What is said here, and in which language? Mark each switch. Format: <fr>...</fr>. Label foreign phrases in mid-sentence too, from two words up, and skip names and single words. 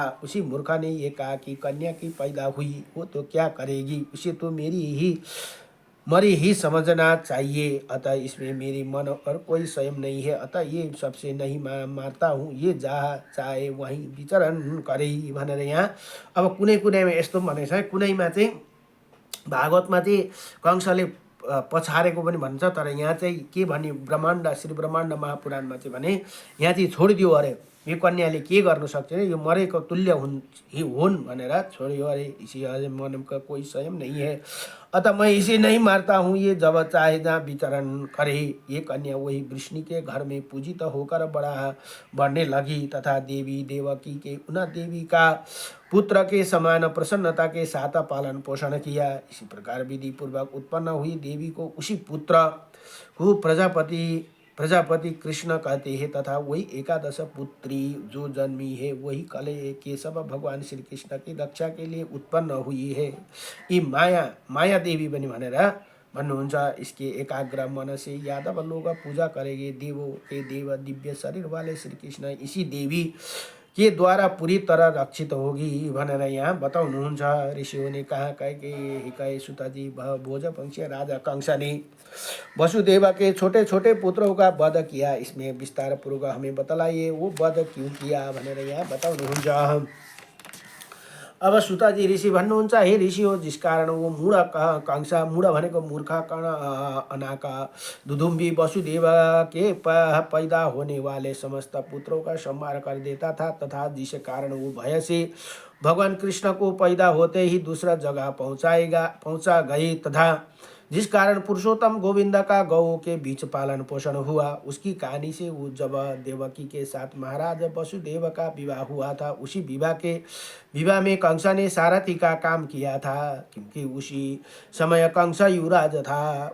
<hi>उसी मूर्ख ने ये कहा कि कन्या की पैदा हुई वो तो क्या करेगी, उसे तो मेरी ही मरी ही समझना चाहिए। अतः इसमें मेरी मन और कोई संयम नहीं है, अतः ये सबसे नहीं मारता हूँ, ये जहाँ चाहे वहीं विचरण करे</hi> <ne>भनेर यहाँ अब कुनै कुनैमा यस्तो भनेको छ। कुनैमा चाहिँ भागवतमा चाहिँ कंसले पछारेको पनि भन्छ, तर यहाँ चाहिँ के भने ब्रह्माण्ड श्री ब्रह्माण्ड महापुराणमा चाहिँ भने यहाँ चाहिँ छोडिदियो अरे, यो कन्याले के गर्न सक्छ, यो मरेको तुल्य हुन् भनेर छोडियो अरे।</ne> <hi>इसी मन का कोई संयम नहीं है, अतः मैं इसे नहीं मारता हूँ, ये जब चाहे जहाँ विचरण करे। ये कन्या वही वृष्णि के घर में पूजित होकर बढ़ने लगी तथा देवी देवकी के उन देवी का पुत्र के समान प्रसन्नता के साथ पालन पोषण किया। इसी प्रकार विधि पूर्वक उत्पन्न हुई देवी को उसी पुत्र को प्रजापति कृष्ण कहते हैं तथा वही एकादश पुत्री जो जन्मी है वही कले केशव भगवान श्री कृष्ण की रक्षा के लिए उत्पन्न हुई है। ये माया देवी बनी</hi> <ne>भनेर भन्नुहुन्छ।</ne> <hi>इसके एकाग्र मन से यादव लोग पूजा करेंगे। देवों के देव दिव्य शरीर वाले श्री कृष्ण इसी देवी के द्वारा पूरी तरह रक्षित होगी</hi> <ne>भनेर यहाँ बताउनुहुन्छ।</ne> <hi>ऋषियों ने कहा कहे सुताजी भोजवंशीय राजा कंस ने वसुदेव के छोटे छोटे पुत्रों का वध किया, इसमें विस्तार पूर्वक हमें बतलाइए वो वध क्यों किया</hi> <ne>भनेर यहाँ बताउनुहुन्छ। अब सुताजी ऋषि भन्नुहुन्छ,</ne> <hi>हे ऋषि हो, जिस कारण वो मूढ़ कंस, मूढ़ भनेको मूर्ख अनाका दुधुम्बी वसुदेव के पैदा होने वाले समस्त पुत्रों का संहार कर देता था तथा जिस कारण वो भय से भगवान कृष्ण को पैदा होते ही दूसरा जगह पहुंचा गए तथा जिस कारण पुरुषोत्तम गोविंद का गौ के बीच पालन पोषण हुआ, उसकी कहानी से वो जब देवकी के साथ महाराज वसुदेव का विवाह हुआ था, उसी विवाह में कंस ने सारथी का काम किया था, क्योंकि उसी समय कंस युवराज था।</hi>